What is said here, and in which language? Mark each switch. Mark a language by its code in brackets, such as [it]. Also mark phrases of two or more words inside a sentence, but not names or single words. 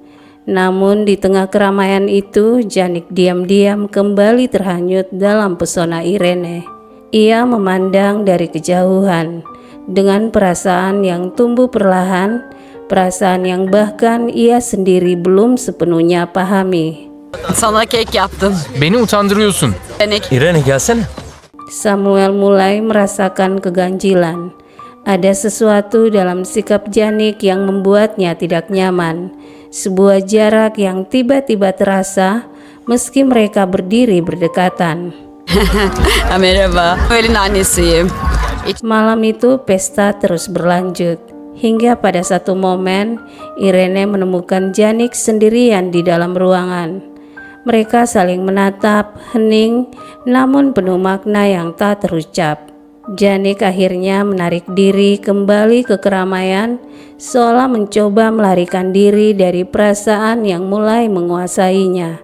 [id] Namun di tengah keramaian itu, Janik diam-diam kembali terhanyut dalam pesona Irene. Ia memandang dari kejauhan dengan perasaan yang tumbuh perlahan, perasaan yang bahkan ia sendiri belum sepenuhnya pahami. [tr] Sana kek yaptım. Beni utandırıyorsun. Irene gelsene. [id] Samuel mulai merasakan keganjilan. Ada sesuatu dalam sikap Janik yang membuatnya tidak nyaman. Sebuah jarak yang tiba-tiba terasa meski mereka berdiri berdekatan. [tr] Merhaba. Öğlen annesiyim. [id] Malam itu pesta terus berlanjut. Hingga pada satu momen, Irene menemukan Janik sendirian di dalam ruangan. Mereka saling menatap, hening, namun penuh makna yang tak terucap. Janik akhirnya menarik diri kembali ke keramaian, seolah mencoba melarikan diri dari perasaan yang mulai menguasainya.